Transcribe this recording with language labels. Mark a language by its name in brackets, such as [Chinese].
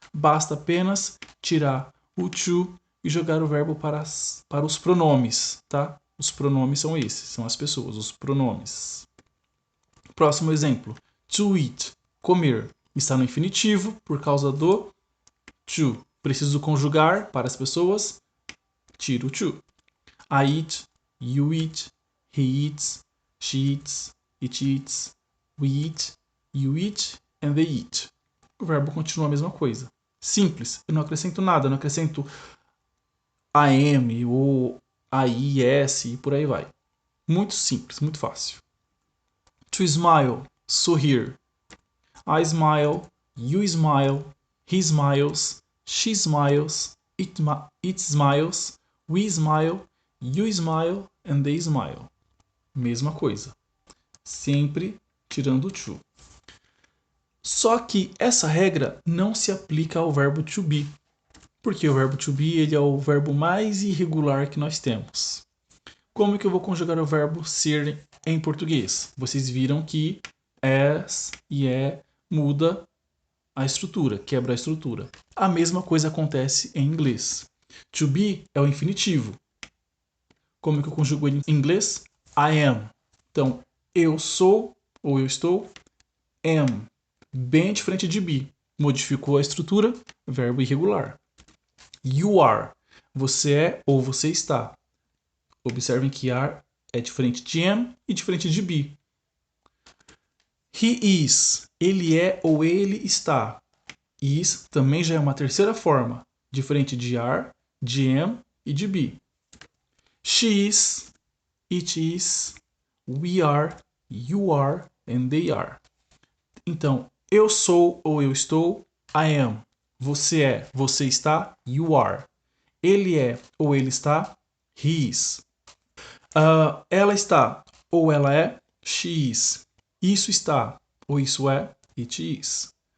[Portuguese] Basta apenas tirar o to e jogar o verbo para os pronomes, tá? Os pronomes são esses, são as pessoas, os pronomes. Próximo exemplo. To eat, comer. Está no infinitivo por causa do to. Preciso conjugar para as pessoas. Tiro o to. [English] I eat, you eat, he eats, she eats, it eats, we eat, you eat and they eat. [Portuguese] O verbo continua a mesma coisa. Simples. Eu não acrescento nada. Eu não acrescento am ou AIS e por aí vai. Muito simples, muito fácil. [English] To smile, [Portuguese] sorrir. [English] I smile, you smile, he smiles, she smiles, it smiles, we smile, you smile and they smile. [Portuguese] Mesma coisa. Sempre tirando o to. Só que essa regra não se aplica ao verbo to be. Porque o verbo to be ele é o verbo mais irregular que nós temos. Como que eu vou conjugar o verbo ser em português? Vocês viram que as e muda a estrutura, quebra a estrutura. A mesma coisa acontece em inglês. To be é o infinitivo. Como que eu conjugo ele em inglês? [English] I am. [Portuguese] Então, eu sou ou eu estou, am. Bem diferente de be. Modificou a estrutura, verbo irregular. [English] You are. [Portuguese] Você é ou você está. Observem que are é diferente de am e diferente de be. [English] He is. [Portuguese] Ele é ou ele está. Is também já é uma terceira forma, diferente de are, de am e de be. [English] She is, it is, we are, you are and they are. [Portuguese] Então, eu sou ou eu estou, [English] I am. [Portuguese] Você é, você está, [English] you are. [Portuguese] Ele é ou ele está, [English] he is. [Portuguese] Ela está ou ela é, [English] she is. [Portuguese] Isso está ou isso é, [English] it is.